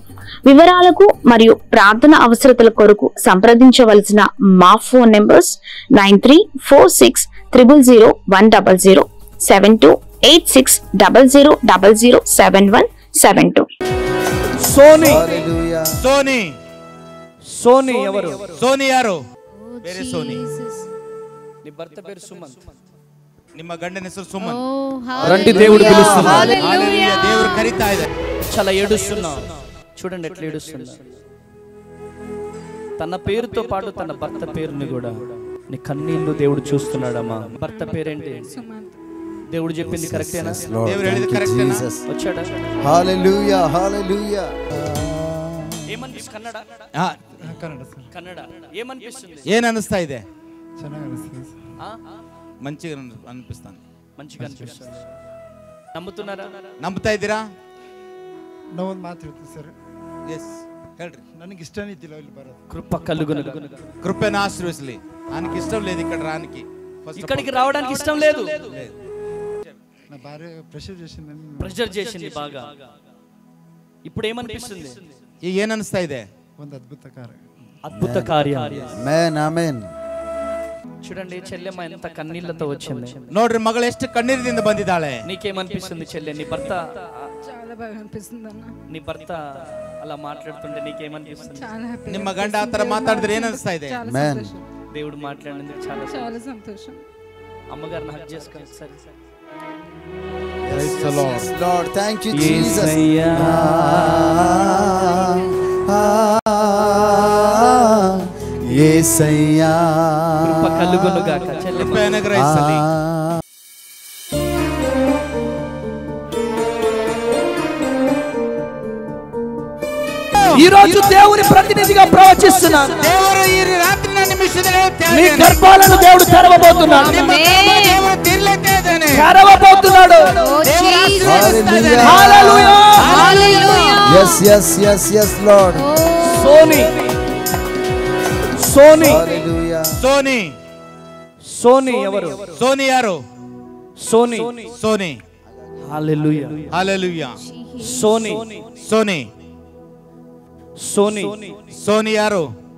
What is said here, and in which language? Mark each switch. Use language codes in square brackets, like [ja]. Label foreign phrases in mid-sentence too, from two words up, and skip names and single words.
[te] వివరాలకు మరియు ప్రార్థన అవసరతల కొరకు సంప్రదించవలసిన మా ఫోన్ నెంబర్స్ 9346000100, 728600007172. సోనీ ఎవరు? [kn] సోనీ ಯಾರು? ಬೇರೆ ಸೋನಿ. [te] నీ భర్త పేరు సుమంత్, [kn] ನಿಮ್ಮ ಗಂಡನ ಹೆಸರು ಸುಮನ್. [te] రండి దేవుడు పిలుస్తున్నాడు. హల్లెలూయా, దేవుడు కరీతా ఇದ್ದಾರೆ. చాలా ఏడుస్తున్నావు, చూడండి ఎట్లా ఏడుస్తున్నాడు. తన పేరుతో పాటు తన భర్త పేరుని కూడా నీ కన్నీళ్లు దేవుడు చూస్తున్నాడమ్మా. భర్త పేరేంటి? దేవుడు చెప్పింది కరెక్టేనా? దేవుడు ಹೇಳಿದ కరెక్టేనా? వచ్చాడా? హల్లెలూయా, హల్లెలూయా. ఏమనిపిస్తుంది? కన్నడ కన్నడ ఏమనిపిస్తుంది? [kn] ಏನ್ ಅನಿಸ್ತಾ ಇದೆ? [te] మంచిగా మంచిగా అనిపిస్తుంది. మంచిగా అనిపిస్తుంది. నమ్ముతున్నారా? [kn] ನಂಬುತ್ತಾ ಇದ್ದೀರಾ? ನಾವೊಂದು ಮಾತು ಹೇಳ್ತೀವಿ ಸರ್. ಎಸ್ ಹೇಳ್ರಿ. ನನಗೆ ಇಷ್ಟನೇ ಇದ್ದಿಲ್ಲ ಇಲ್ಲಿ ಬರೋದು. [te] కృప కలుగును. కృపను ఆశీర్వదించలే. ఆయనకి ఇష్టం లేదు ఇక్కడ రానికి. ఇక్కడికి రావడానికి ఇష్టం లేదు. నా భార్య ప్రెషర్ చేసింది బాగా. ఇప్పుడు ఏమనిపిస్తుంది? [kn] ಈಗ ಏನ್ ಅನಿಸ್ತಾ ಇದೆ? ಒಂದು [te] అద్భుత కార్యం. ఆమేన్, ఆమేన్. చూడండి చెల్లెమ్మ ఎంత కన్నీళ్లతో వచ్చింది. [kn] ನೋಡ್ರಿ ಮಗಳು ಎಷ್ಟು ಕಣ್ಣೀರಿನಿಂದ ಬಂದಿದ್ದಾಳೆ. [te] నీకేమనిపిస్తుంది చెల్లె? నీ భర్త చాలా బాగా అనిపిస్తుంది అన్న. నీ భర్త అలా మాట్లాడుతుంటే నీకేమనిపిస్తుంది? [kn] ನಿಮ್ಮ ಗಂಡ ಆ ತರ ಮಾತಾಡಿದ್ರೆ ಏನ್ ಅನಿಸ್ತಾ ಇದೆ? [te] ఆమేన్. దేవుడు మాట్లాడినందుకు చాలా చాలా సంతోషం. అమ్మగారిని హగ్ చేసుకోండి. సరే [en] Praise the Lord. Lord, thank you Jesus. [te] యేసయ్యా, కృప కలుగును గాక. చెల్లెమ్మ అనుగ్రహించండి. ఈ రోజు దేవుని ప్రతినిధిగా ప్రవచిస్తున్నాను. [kn] ದೇವರು ಈ ರಾತ್ರಿ ನನ್ನ ನಿಮಿಷದಲ್ಲಿ [te] నీ గర్భాలను దేవుడు తెరవబోతున్నాడు. తెరవబోతున్నాడు. హల్లెలూయా, హల్లెలూయా. [en] yes yes yes yes Lord. [te] సోనీ హల్లెలూయా. సోనీ ఎవరు? [kn] సోనీ ಯಾರು? [te] సోనీ హల్లెలూయా, హల్లెలూయా. సోనీ [kn] యారు?